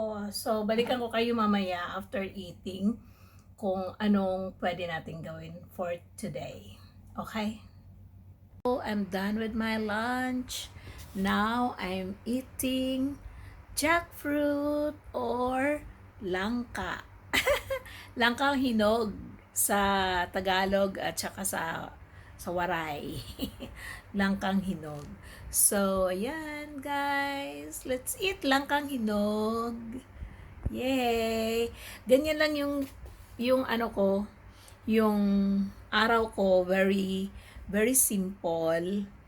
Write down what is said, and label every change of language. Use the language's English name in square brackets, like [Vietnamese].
[Filipino] So balikan ko kayo mamaya [English] after eating [Filipino] kung anong pwede natin gawin [English] for today. [Filipino] Okay? [English] So, I'm done with my lunch. Now, I'm eating jackfruit or langka. [Filipino] Langkang hinog sa Tagalog at saka sa Waray. Langkang hinog. So, ayan guys. [English] Let's eat langkang hinog. Yay! [Filipino] Ganyan lang yung yung araw ko, very very simple.